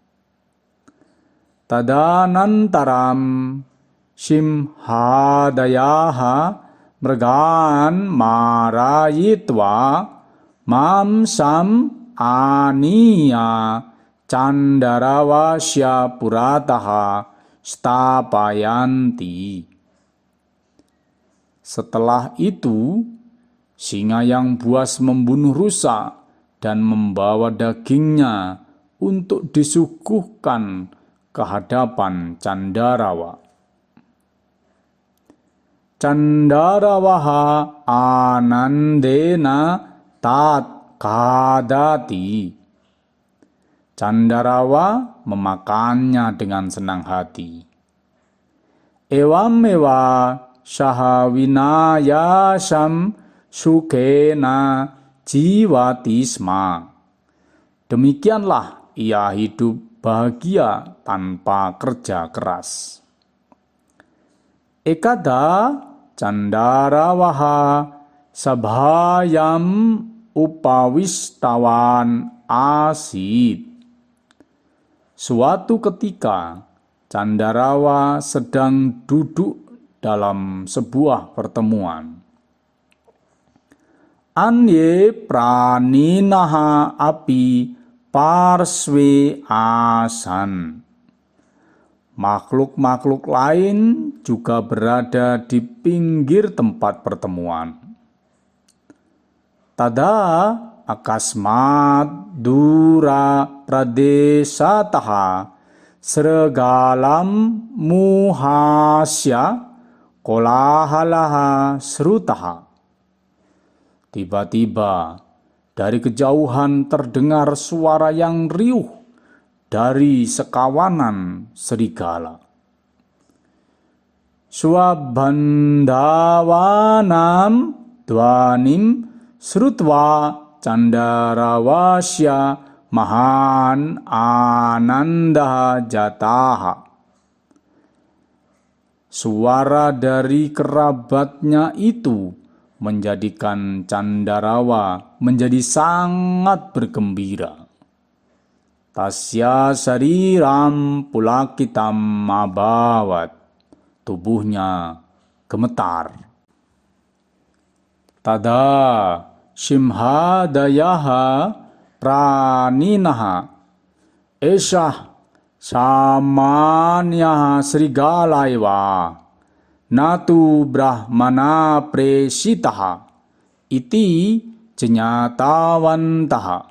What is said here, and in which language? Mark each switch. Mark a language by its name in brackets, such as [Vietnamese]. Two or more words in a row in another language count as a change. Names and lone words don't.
[Sanskrit] Tadanantaram Simhadayaha mrgan marayitwa mamsam aniya Candarawasya purataha stapayanti. [Indonesian] Setelah itu, singa yang buas membunuh rusa dan membawa dagingnya untuk disuguhkan ke hadapan Candarawa. [Sanskrit] Candarawaha anandena tat kadati. [Indonesian] Candarawa memakannya dengan senang hati. [Sanskrit] Ewamewa sahawinayasam sukena jiwatisma. [Indonesian] Demikianlah ia hidup bahagia tanpa kerja keras. [Sanskrit] Ekada Candarawaha sabhayam upawistawan asid. [Indonesian] Suatu ketika Candarawa sedang duduk dalam sebuah pertemuan. [Sanskrit] Anye praninaha api parswe asan. [Indonesian] Makhluk-makhluk lain juga berada di pinggir tempat pertemuan. [Sanskrit] Tada akasmat dura pradesataha sregalam muhasya kolahalaha srutaha. [Indonesian] Tiba-tiba dari kejauhan terdengar suara yang riuh dari sekawanan serigala. [Sanskrit] Swabandawanam dwanim srutva Candarawasya mahan ananda jataha. [Indonesian] Suara dari kerabatnya itu menjadikan Candarawa menjadi sangat bergembira. [Sanskrit] Tasya sariram pulakitam mabawat. [Indonesian] Tubuhnya gemetar. [Sanskrit] Tada simhadayaha praninaha esah samanyaha srigalaiwa natu brahmana presitaha iti jenyatawantaha.